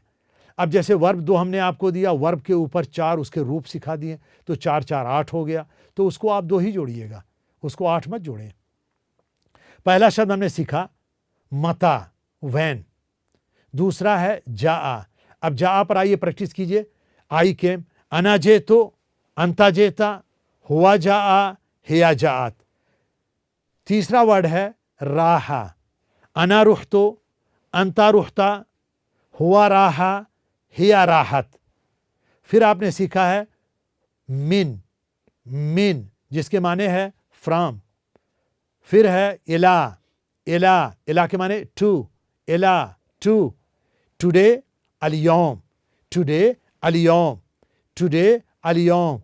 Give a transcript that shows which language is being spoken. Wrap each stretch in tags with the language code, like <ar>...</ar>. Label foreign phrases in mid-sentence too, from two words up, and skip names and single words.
<hi>अब जैसे वर्ब 2 हमने आपको दिया, वर्ब के ऊपर 4 उसके रूप सिखा दिए, तो 4 4 8 हो गया, तो उसको आप 2 ही जोड़िएगा, उसको 8 मत जोड़ें। पहला शब्द हमने सीखा मता, वैन। दूसरा है जाआ। अब जाआ पर आइए प्रैक्टिस कीजिए।</hi> <en>I came,</en> <ar>أنا جئت, أنت جئت، هو جاء، هي جاءت.</ar> <hi>तीसरा वर्ड है राहा।</hi> <ar>أنا رحت، أنت رحت، هو راح، هي راحت.</ar> <hi>फिर आपने सीखा है मिन, मिन जिसके माने है फ्रॉम। फिर है इला, इला, इला के माने टू, इला टू।</hi> <ar>टुडे अलियौम, टुडे अलियौम, टुडे अलियौम।</ar>